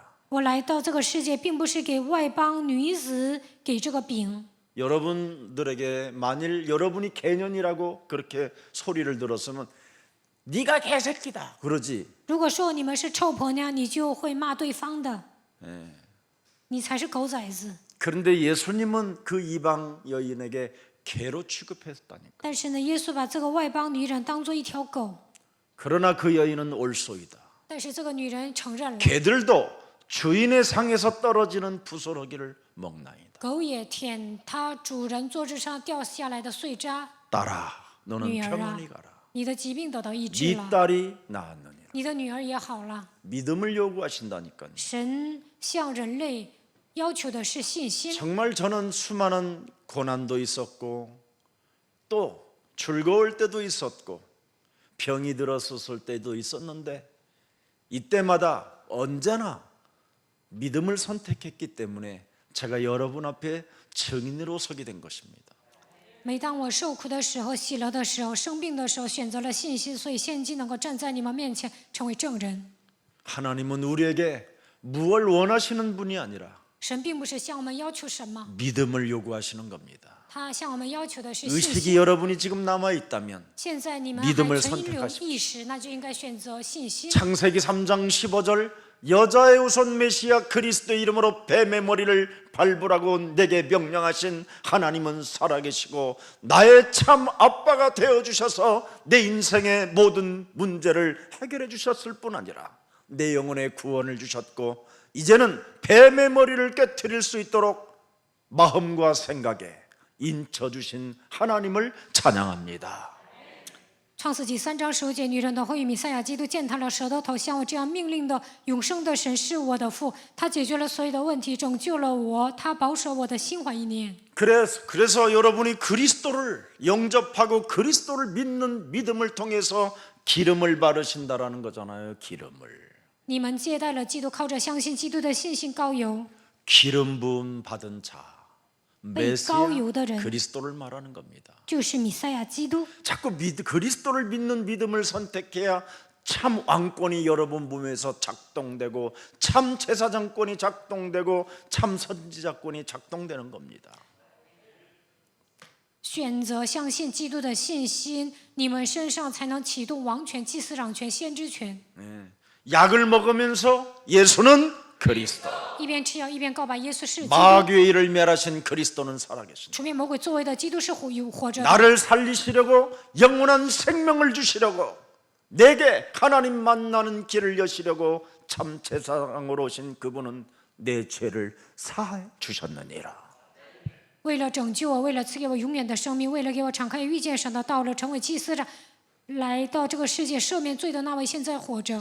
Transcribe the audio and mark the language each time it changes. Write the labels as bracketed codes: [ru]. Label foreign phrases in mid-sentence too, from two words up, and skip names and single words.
[zh] 我来到这个世界，并不是给外邦女子给这个饼。 [ko] 여러분들에게 만일 여러분이 개년이라고 그렇게 소리를 들었으면 네가 개새끼다 그러지. [zh] 如果说你们是臭婆娘，你就会骂对方的。你才是狗崽子。 [ko] 그런데 예수님은 그 이방 여인에게 개로 취급했다니까. [zh] 但是呢，耶稣把这个外邦女人当作一条狗。 [ko] 그러나 그 여인은 옳소이다. [zh] 但是这个女人承认了， [ko] 개들도 주인의 상에서 떨어지는 부스러기를 먹나이다. [zh] 狗也舔它主人桌子上掉下来的碎渣。 [ko] 딸아, 너는 [zh] 女儿啊 [ko] 평안히 가라. [zh] 你的疾病得到医治 [ko] 네 [zh] 了， [ko] 딸이 나았느니라. [zh] 你的女儿也好了。 [ko] 믿음을 요구하신다니까요. [zh] 神向人类要求的是信心。 [ko] 정말 저는 수많은 고난도 있었고 또 즐거울 때도 있었고 병이 들었을 때도 있었는데 이때마다 언제나 믿음을 선택했기 때문에 제가 여러분 앞에 증인으로 서게 된 것입니다. [zh] 每当我受苦的时候、喜乐的时候、生病的时候，选择了信心，所以现今能够站在你们面前，成为证人。 [ko] 하나님은 우리에게 무엇을 원하시는 분이 아니라 [zh] 神并不是向我们要求什么， [ko] 믿음을 요구하시는 겁니다. [zh] 他向我们要求的是信 [ko] 의식이 [zh] 心。 [ko] 여러분이 지금 남아 있다면 [zh] 现在你们 [ko] 믿음을 [zh] 还存留 [ko] 선택하십시오. [zh] 意识，那就应该选择信心。 [ko] 창세기 3장 15절 여자의 우선 메시아 그리스도의 이름으로 뱀의 머리를 밟으라고 내게 명령하신 하나님은 살아계시고 나의 참 아빠가 되어주셔서 내 인생의 모든 문제를 해결해 주셨을 뿐 아니라 내 영혼의 구원을 주셨고 이제는 뱀의 머리를 깨트릴 수 있도록 마음과 생각에 인쳐주신 하나님을 찬양합니다. [zh] 创世纪3章15节，女人的后裔弥赛亚基督践踏了蛇的头，像我这样命令的永生的神是我的父，他解决了所有的问题，拯救了我，他保守我的心怀意念。 [ko] 그래서 여러분이 그리스도를 영접하고 그리스도를 믿는 믿음을 통해서 기름을 바르신다라는 거잖아요. 기름을. [zh] 你们接待了基督，靠着相信基督的信心膏油， [ko] 기름 부음 받은 자 메시아 그리스도를 말하는 겁니다. [zh] 就是弥赛亚基督。 [ko] 자꾸 그리스도를 믿는 믿음을 선택해야 참 왕권이 여러분 몸에서 작동되고 참 제사장권이 작동되고 참 선지자권이 작동되는 겁니다. [zh] 选择相信基督的信心，你们身上才能启动王权、祭司长权、先知权。 [ko] 약을 먹으면서 예수는 그리스도 [zh] 一边吃药一边告白耶稣是基督， [ko] 마귀의 일을 멸하신 그리스도는 살아계신다. [zh] 除灭魔鬼作为的基督是活着的。 [ko] 나를 살리시려고 영원한 생명을 주시려고 내게 하나님 만나는 길을 여시려고 참 제사장으로 오신 그분은 내 죄를 사해 주셨느니라. [zh] 为了拯救我，为了赐给我永远的生命，为了给我敞开遇见神的道路，成为祭司长，来到这个世界赦免罪的那位现在活着。